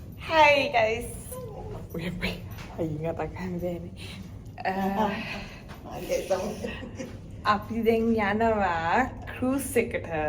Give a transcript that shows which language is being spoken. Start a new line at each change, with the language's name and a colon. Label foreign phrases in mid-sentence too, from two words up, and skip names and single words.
English: Hi guys. Wait.
Indonesian: Ingat akan ini.
Sinhala: අපි දැන් යනවා cruise එකට.